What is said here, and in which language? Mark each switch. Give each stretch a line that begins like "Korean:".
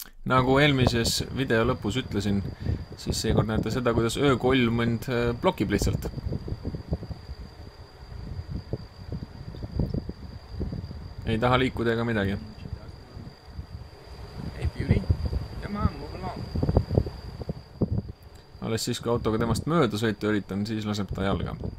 Estonian: Nagu eelmises video lõpus ütlesin, siis seekord näete seda, kuidas öökolm mind blokib lihtsalt. Ei taha liikuda ega midagi.
English: Hey beauty, come on, move along.
Estonian: Alles siis, kui autoga temast mööda sõita üritan, siis laseb ta jalga.